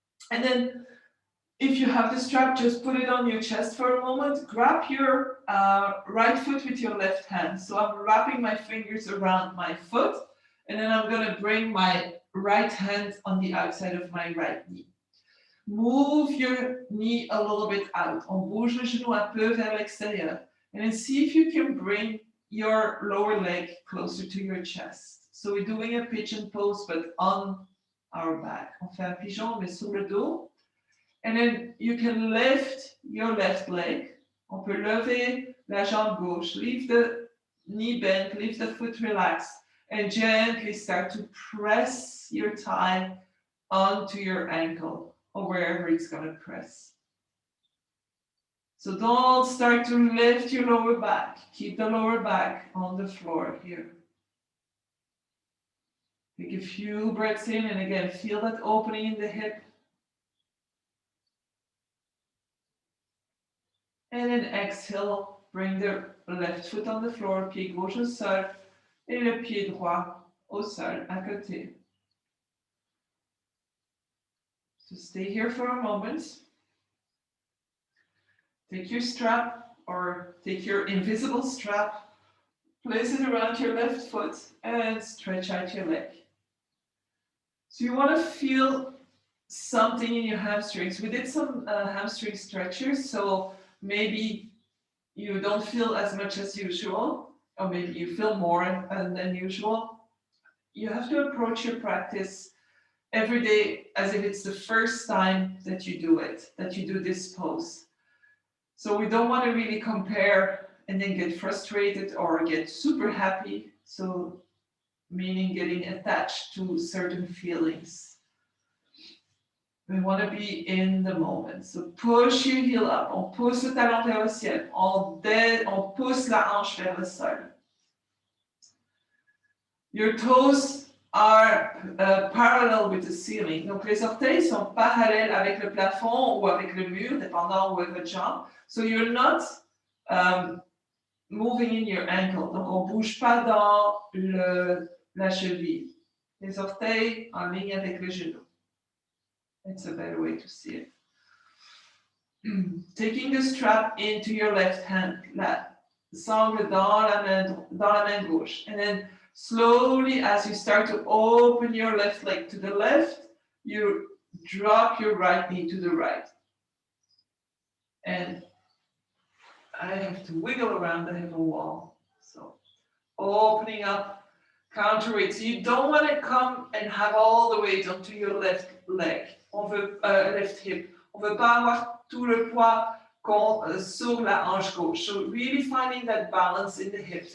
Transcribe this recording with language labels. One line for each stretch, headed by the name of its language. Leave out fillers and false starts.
English: And then if you have the strap, just put it on your chest for a moment. Grab your right foot with your left hand. So I'm wrapping my fingers around my foot, and then I'm going to bring my right hand on the outside of my right knee. Move your knee a little bit out.
French: On bouge le genou un peu vers l'extérieur.
English: And then see if you can bring your lower leg closer to your chest. So we're doing a pigeon pose, but on our back.
French: On fait un pigeon, mais sur le dos.
English: And then you can lift your left leg.
French: On peut lever la jambe gauche.
English: Leave the knee bent, leave the foot relaxed, and gently start to press your thigh onto your ankle or wherever it's going to press. So don't start to lift your lower back. Keep the lower back on the floor here. Take a few breaths in, and again, feel that opening in the hip. And then exhale, bring the left foot on the floor,
French: pied gauche au sol, et le pied droit au sol à côté.
English: So stay here for a moment. Take your strap or take your invisible strap, place it around your left foot, and stretch out your leg. So you want to feel something in your hamstrings. We did some hamstring stretchers, so maybe you don't feel as much as usual, or maybe you feel more than usual. You have to approach your practice every day as if it's the first time that you do it, that you do this pose. So we don't want to really compare and then get frustrated or get super happy. So meaning getting attached to certain feelings. We want to be in the moment. So push your heel up.
French: On pousse le talon vers le ciel. On pousse la hanche vers le sol.
English: Your toes are parallel with the ceiling.
French: Donc les orteils sont parallèles avec le plafond ou avec le mur, dépendant où est votre jambe.
English: So you're not moving in your ankle.
French: Donc on bouge pas dans la cheville. Les orteils en ligne avec le genou.
English: It's a better way to see it. Taking the strap into your left hand,
French: la sangle dans la main gauche,
English: and then slowly, as you start to open your left leg to the left, you drop your right knee to the right. And I have to wiggle around, I have a wall. So opening up, counterweight. So you don't want to come and have all the weight onto your left leg, left hip.
French: On ne veut pas avoir tout le poids sur la hanche gauche.
English: So really finding that balance in the hips.